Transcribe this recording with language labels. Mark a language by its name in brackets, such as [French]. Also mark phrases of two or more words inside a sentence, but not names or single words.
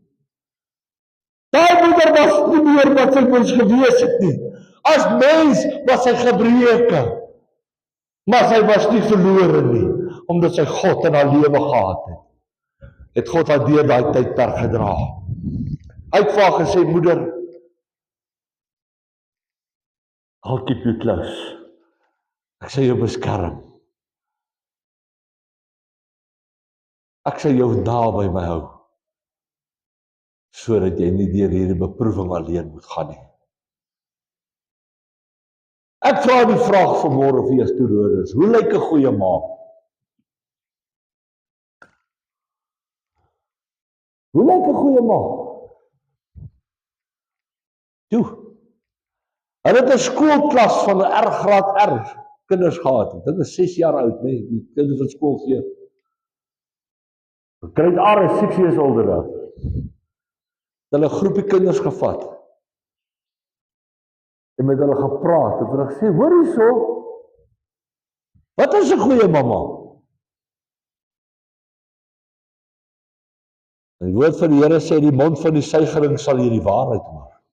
[Afrikaans] Daai moeder was nie meer wat sy moes gewees het nie. As mens was sy gebroken. Maar sy was nie verlore nie, omdat sy God in haar lewe gehad het. Het God haar deur daai tydperk gedra. Hy het vir haar gesê, "Moeder, [English] I'll keep you close. [Afrikaans] Ek sal jou beskerm. Ek sal jou naby my hou, sodat jy nie deur hierdie beproewing alleen moet gaan nie." Ek vra die vraag vanmôre vir julle toehoorders, hoe lyk 'n goeie ma? Hoe lyk 'n goeie ma? Toe. Hulle het 'n skoolklas van 'n graad R kinders gehad. Dit is 6 jaar oud, nee, die kinders wat skool gee. [English] Grade R is 6 years older daar. [Afrikaans] Hulle 'n groepie kinders gevat en met hulle gepraat en hulle gesê, "Hoor hierso, wat is 'n goeie mamma?" En die woord van die Here sê, "Die mond van die suigeling sal hier die waarheid hoor."